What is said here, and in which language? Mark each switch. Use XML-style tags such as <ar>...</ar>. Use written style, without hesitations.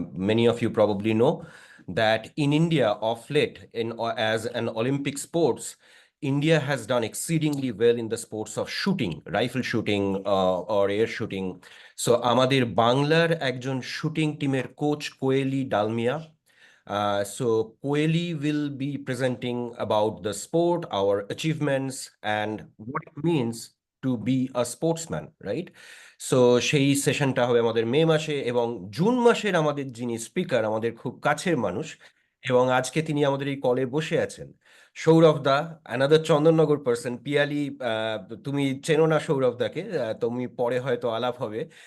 <en>Many of you probably know that in India of late, as an Olympic sports, India has done exceedingly well in the sports of shooting, rifle shooting or air shooting.</en> <bn>So আমাদের বাংলার একজন shooting টিমের coach Koyeli Dalmiya.</bn> <en>So Koeli will be presenting about the sport, our achievements, and what it means to be a sportsman, right?</en> <bn>So সেই সেশনটা হবে আমাদের মে মাসে। এবং June মাসের আমাদের যিনি স্পিকার, আমাদের খুব কাছের মানুষ, এবং আজকে তিনি আমাদের এই কলে বসে আছেন, সৌরভ দা, অ্যানাদার চন্দননগর পার্সন। পিয়ালি, তুমি চেনো না সৌরভ দাকে, তুমি পরে হয়তো আলাপ হবে।</bn>